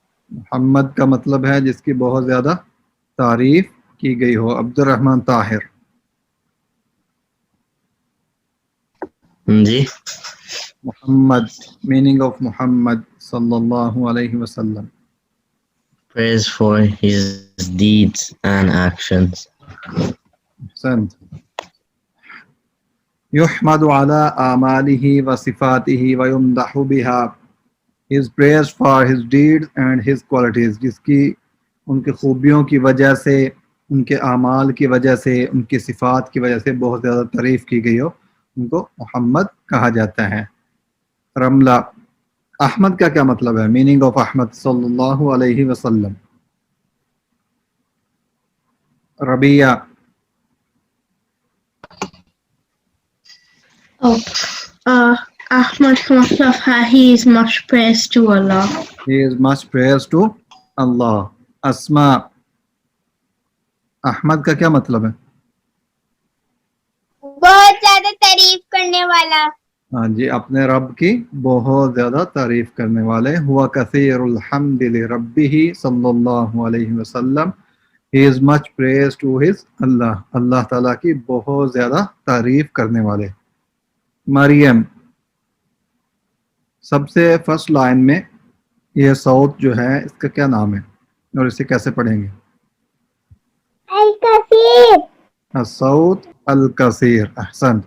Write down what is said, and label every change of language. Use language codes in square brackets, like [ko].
[ur] محمد کا مطلب ہے جس کی بہت زیادہ تعریف کی گئی ہو. عبد الرحمن طاہر. جی، محمد، [en] meaning of [ur] محمد صلی اللہ علیہ وسلم. [en] praise for his deeds and actions. [ur] احسنت. [ar] يحمد على آماله وصفاته ويمدح بها. [en] He is praised for his deeds and his qualities. [ur] جس کی ان کی خوبیوں کی وجہ سے، ان کے اعمال کی وجہ سے، ان کی صفات کی وجہ سے بہت زیادہ تعریف کی گئی ہو، ان کو محمد کہا جاتا ہے. رملہ. احمد کا کیا مطلب ہے؟ [en] meaning of [ur] احمد صلی اللہ علیہ وسلم. ربیہ. [en] Ahmad he is much praised to Allah. He is much praised to Allah. [ur] اسما. احمد کا کیا مطلب ہے؟ بہت زیادہ تعریف کرنے والا. ہاں جی، اپنے رب کی بہت زیادہ تعریف کرنے والے. [ar] ہوا کثیر الحمد لربہ صلی اللہ علیہ وسلم. [en] He is much praised to his Allah. [ur] اللہ تعالیٰ کی بہت زیادہ تعریف کرنے والے. مریم. سب سے فرسٹ لائن میں یہ صوت جو ہے، اس کا کیا نام ہے اور اسے کیسے پڑھیں گے؟ الکثیر. الصوت الکثیر. احسنت.